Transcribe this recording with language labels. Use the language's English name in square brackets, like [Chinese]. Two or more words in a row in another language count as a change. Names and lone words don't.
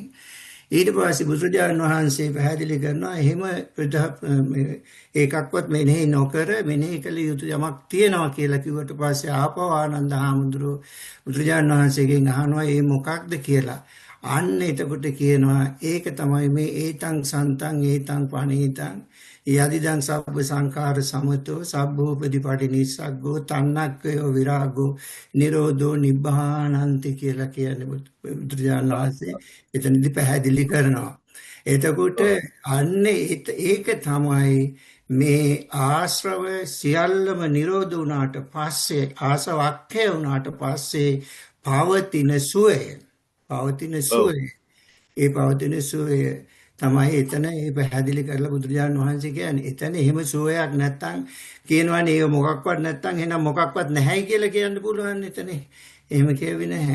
[Sinhala] ඊට පස්සේ බුදුරජාණන් වහන්සේ පැහැදිලි කරනවා එහෙම ඒකක්වත් මෙනෙහි නොකර මෙනෙහි කළ යුතු යමක් තියනවා කියලා කිව්වට පස්සේ ආපහු ආනන්ද හාමුදුරුවෝ බුදුරජාණන් වහන්සේගෙන් අහනවා ඒ මොකක්ද කියලා. අන්න එතකොට කියනවා ඒක තමයි මේ [Pali] ඒතං සන්තං ඒතං පණීතං යදිදං සබ්බ සංකාර සමතෝ සබ්බෝපදීපටි නිස්සග්ගෝ තණ්හක්ඛය විරාගෝ නිරෝධෝ නිබ්බානಂತಿ [Sinhala] කියලා කියන්නේ බුදුරජාණන් වහන්සේ එතනදී පැහැදිලි කරනවා. එතකොට අන්න ඒක තමයි මේ ආශ්‍රව සියල්ලම නිරෝධ වුණාට පස්සේ ආසවක්ඛය වුණාට පස්සේ පවතින සුවය ඒ පවතින සුවය තමයි එතන ඒ පැහැදිලි කරලා බුදුරජාණන් වහන්සේ කියන්නේ එතන එහෙම සුවයක් නැත්තම් කියනවනේ ඒක මොකක්වත් නැත්තම් එහෙනම් මොකක්වත් නැහැයි කියලා කියන්න පුළුවන් එතන එහෙම කියවෙන්නේ නැහැ.